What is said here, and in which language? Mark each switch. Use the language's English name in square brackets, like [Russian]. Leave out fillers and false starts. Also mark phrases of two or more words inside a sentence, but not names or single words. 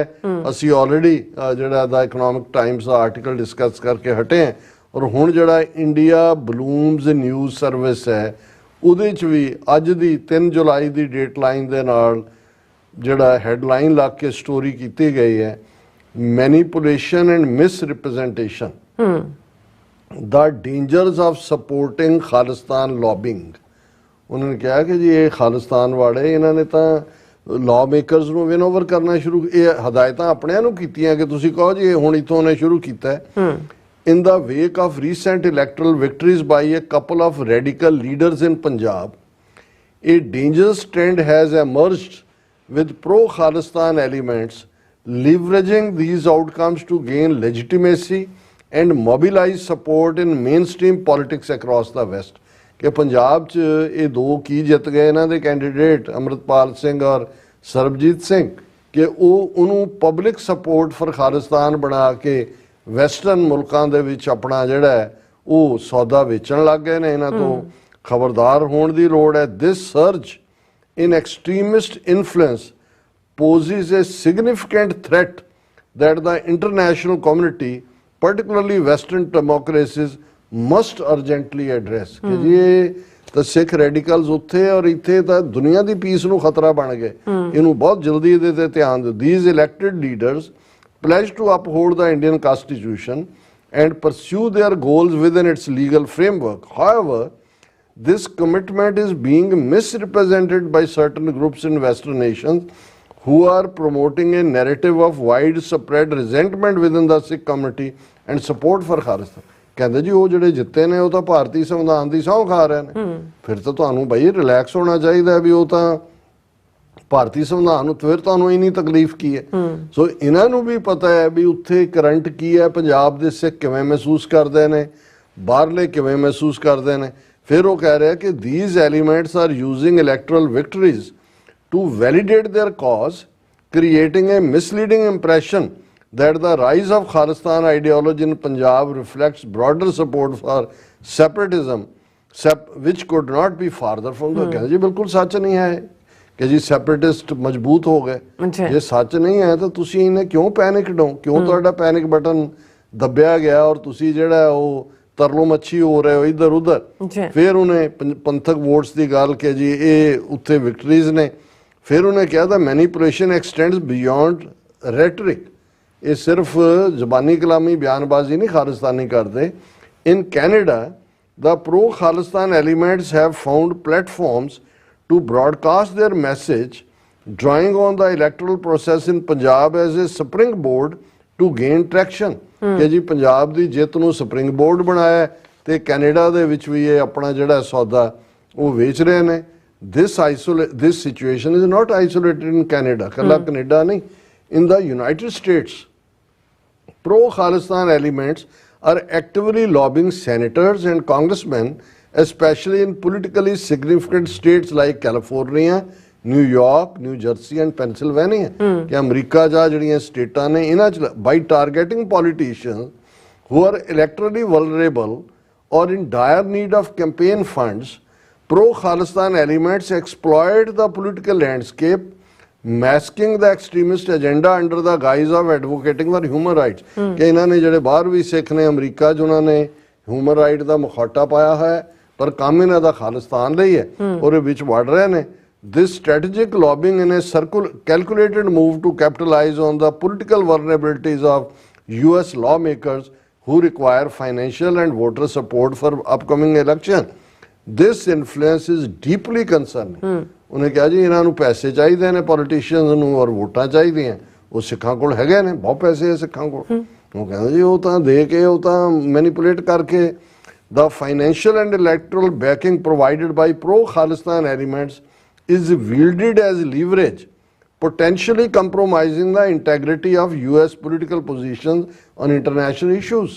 [Punjabi] ਅਸੀਂ ਆਲਰੇਡੀ ਜਿਹੜਾ ਦਾ ਇਕਨੋਮਿਕ ਟਾਈਮਸ ਦਾ ਆਰਟੀਕਲ ਡਿਸਕਸ ਕਰਕੇ ਹਟੇ ਹਾਂ, ਔਰ ਹੁਣ ਜਿਹੜਾ ਇੰਡੀਆ ਬਲੂਮਜ਼ ਨਿਊਜ਼ ਸਰਵਿਸ ਹੈ ਉਹਦੇ 'ਚ ਵੀ ਅੱਜ ਦੀ 3 ਜੁਲਾਈ ਦੀ [English] date line [Punjabi] ਦੇ ਨਾਲ ਜਿਹੜਾ ਹੈਡਲਾਈਨ ਲਾ ਕੇ ਸਟੋਰੀ ਕੀਤੀ ਗਈ ਹੈ, [English] manipulation and misrepresentation the dangers of supporting Khalistan lobbying. [Punjabi] ਉਹਨਾਂ ਨੇ ਕਿਹਾ ਕਿ ਜੀ ਇਹ ਖਾਲਿਸਤਾਨ ਵਾਲੇ ਇਹਨਾਂ ਨੇ ਤਾਂ [English] law makers [Punjabi] ਨੂੰ [English] win over [Punjabi] ਕਰਨਾ ਸ਼ੁਰੂ, ਇਹ ਹਦਾਇਤਾਂ ਆਪਣਿਆਂ ਨੂੰ ਕੀਤੀਆਂ ਕਿ ਤੁਸੀਂ ਕਹੋ ਜੀ ਇਹ ਹੁਣ ਇੱਥੋਂ ਨੇ ਸ਼ੁਰੂ ਕੀਤਾ ਹੈ। [English] In the wake of recent electoral victories by a couple of radical leaders in Punjab, a dangerous trend has emerged with pro-Khalistan elements leveraging these outcomes to gain legitimacy and mobilize support in mainstream politics across the West। [Punjabi] ਕਿ ਪੰਜਾਬ 'ਚ ਇਹ ਦੋ ਕੀ ਜਿੱਤ ਗਏ ਇਹਨਾਂ ਦੇ ਕੈਂਡੀਡੇਟ ਅੰਮ੍ਰਿਤਪਾਲ ਸਿੰਘ ਔਰ ਸਰਬਜੀਤ ਸਿੰਘ, ਕਿ ਉਹਨੂੰ [English] public support for Khalistan [Punjabi] ਬਣਾ ਕੇ ਵੈਸਟਰਨ ਮੁਲਕਾਂ ਦੇ ਵਿੱਚ ਆਪਣਾ ਜਿਹੜਾ ਹੈ ਉਹ ਸੌਦਾ ਵੇਚਣ ਲੱਗ ਗਏ ਨੇ। ਇਹਨਾਂ ਤੋਂ ਖਬਰਦਾਰ ਹੋਣ ਦੀ ਲੋੜ ਹੈ। [English] This surge in extremist influence poses a significant threat that the international community, particularly Western democracies, must urgently address। [Punjabi] ਕਿ ਜੀ ਤਾਂ ਸਿੱਖ ਰੈਡੀਕਲਸ ਉੱਥੇ ਔਰ ਇੱਥੇ ਤਾਂ ਦੁਨੀਆ ਦੀ ਪੀਸ ਨੂੰ ਖਤਰਾ ਬਣ ਗਏ, ਇਹਨੂੰ ਬਹੁਤ ਜਲਦੀ ਇਹਦੇ ਤੇ ਧਿਆਨ ਦਿਓ। [English] These elected leaders pledge to uphold the Indian Constitution and pursue their goals within its legal framework. However, this commitment is being misrepresented by certain groups in Western nations who are promoting a narrative of widespread resentment within the Sikh community and support for Khalistan. [Punjabi] ਕਹਿੰਦੇ ਜੀ ਉਹ ਜਿਹੜੇ ਜਿੱਤੇ ਨੇ ਉਹ ਤਾਂ ਭਾਰਤੀ ਸੰਵਿਧਾਨ ਦੀ ਸਹੁੰ ਖਾ ਰਹੇ ਨੇ। ਫਿਰ ਤਾਂ ਤੁਹਾਨੂੰ ਬਈ ਰਿਲੈਕਸ ਹੋਣਾ ਚਾਹੀਦਾ ਵੀ ਉਹ ਤਾਂ ਭਾਰਤੀ ਸੰਵਿਧਾਨ ਨੂੰ, ਫਿਰ ਤੁਹਾਨੂੰ ਇੰਨੀ ਤਕਲੀਫ ਕੀ ਹੈ। ਸੋ ਇਹਨਾਂ ਨੂੰ ਵੀ ਪਤਾ ਹੈ ਵੀ ਉੱਥੇ ਕਰੰਟ ਕੀ ਹੈ, ਪੰਜਾਬ ਦੇ ਸਿੱਖ ਕਿਵੇਂ ਮਹਿਸੂਸ ਕਰਦੇ ਨੇ, ਬਾਹਰਲੇ ਕਿਵੇਂ ਮਹਿਸੂਸ ਕਰਦੇ ਨੇ। ਫਿਰ ਉਹ ਕਹਿ ਰਿਹਾ ਕਿ [English] these elements are using electoral victories to validate their cause, creating a misleading impression that the rise of Khalistan ideology in Punjab reflects broader support for separatism, which could not be farther from the। [Punjabi] ਕਹਿੰਦੇ ਜੀ ਬਿਲਕੁਲ ਸੱਚ ਨਹੀਂ ਹੈ ਕਿ ਜੀ ਸੈਪਰੇਟਿਸਟ ਮਜ਼ਬੂਤ ਹੋ ਗਏ। ਜੇ ਸੱਚ ਨਹੀਂ ਹੈ ਤਾਂ ਤੁਸੀਂ ਇਹਨੇ ਕਿਉਂ ਪੈਨਿਕ ਡੋ, ਕਿਉਂ ਤੁਹਾਡਾ [English] panic button [Punjabi] ਦੱਬਿਆ ਗਿਆ ਔਰ ਤੁਸੀਂ ਜਿਹੜਾ ਉਹ ਤਰਲੋ ਮੱਛੀ ਹੋ ਰਹੇ ਹੋ ਇੱਧਰ ਉੱਧਰ। ਫਿਰ ਉਹਨੇ ਪੰਥਕ ਵੋਟਸ ਦੀ ਗੱਲ ਕਿ ਜੀ ਇਹ ਉੱਥੇ ਵਿਕਟਰੀਜ਼ ਨੇ। ਫਿਰ ਉਹਨੇ ਕਿਹਾ [English] the manipulation extends beyond rhetoric. [Punjabi] ਇਹ ਸਿਰਫ ਜ਼ਬਾਨੀ ਕਲਾਮੀ ਬਿਆਨਬਾਜ਼ੀ ਨਹੀਂ ਖਾਲਿਸਤਾਨੀ ਕਰਦੇ। [English] In Canada the pro-Khalistan elements have found platforms to broadcast their message, drawing on the electoral process in Punjab as a springboard to gain traction। [Punjabi] ਕਿ ਜੀ ਪੰਜਾਬ ਦੀ ਜਿੱਤ ਨੂੰ [English] spring board [Punjabi] ਬਣਾਇਆ ਤੇ ਕੈਨੇਡਾ ਦੇ ਵਿੱਚ ਵੀ ਇਹ ਆਪਣਾ ਜਿਹੜਾ ਸੌਦਾ ਉਹ ਵੇਚ ਰਹੇ ਨੇ। [English] this situation is not isolated in Canada, [Punjabi] ਕੱਲਾ ਕੈਨੇਡਾ ਨਹੀਂ। [English] in the United States, pro-Khalistan elements are actively lobbying senators and congressmen, especially in politically significant states like California, New York, New Jersey and Pennsylvania। [Punjabi] ਕਿ ਅਮਰੀਕਾ ਜਾਂ ਜਿਹੜੀਆਂ ਸਟੇਟਾਂ ਨੇ ਇਹਨਾਂ 'ਚ [English] by targeting politicians who are electorally vulnerable or in dire need of campaign funds, pro-Khalistan elements exploit the political landscape, masking the extremist agenda under the guise of advocating for human rights। [Punjabi] ਕਿ ਇਹਨਾਂ ਨੇ ਜਿਹੜੇ ਬਾਹਰ ਵੀ ਸਿੱਖ ਨੇ ਅਮਰੀਕਾ 'ਚ ਉਹਨਾਂ ਨੇ [English] human right [Punjabi] ਦਾ ਮੁਖੌਟਾ ਪਾਇਆ ਹੋਇਆ ਪਰ ਕੰਮ ਇਹਨਾਂ ਦਾ ਖਾਲਿਸਤਾਨ ਲਈ ਹੈ ਔਰ ਇਹ ਵਿੱਚ ਵੜ ਰਹੇ ਨੇ। [English] This strategic lobbying in a calculated move to capitalize on the political vulnerabilities of US lawmakers who require financial and voter support for upcoming election. This influence is deeply concerning। [Punjabi] ਉਹਨੇ ਕਿਹਾ ਜੀ ਇਹਨਾਂ ਨੂੰ ਪੈਸੇ ਚਾਹੀਦੇ ਨੇ ਪੋਲੀਟੀਸ਼ੀਅਨਸ ਨੂੰ ਔਰ ਵੋਟਾਂ ਚਾਹੀਦੀਆਂ। ਉਹ ਸਿੱਖਾਂ ਕੋਲ ਹੈਗੇ ਨੇ, ਬਹੁਤ ਪੈਸੇ ਹੈ ਸਿੱਖਾਂ ਕੋਲ। ਉਹ ਕਹਿੰਦਾ ਜੀ ਉਹ ਤਾਂ ਦੇ ਕੇ ਉਹ ਤਾਂ ਮੈਨੀਪੂਲੇਟ ਕਰਕੇ [English] the financial and electoral backing provided by pro-Khalistan elements is wielded as leverage, potentially compromising the integrity of US political positions on international issues।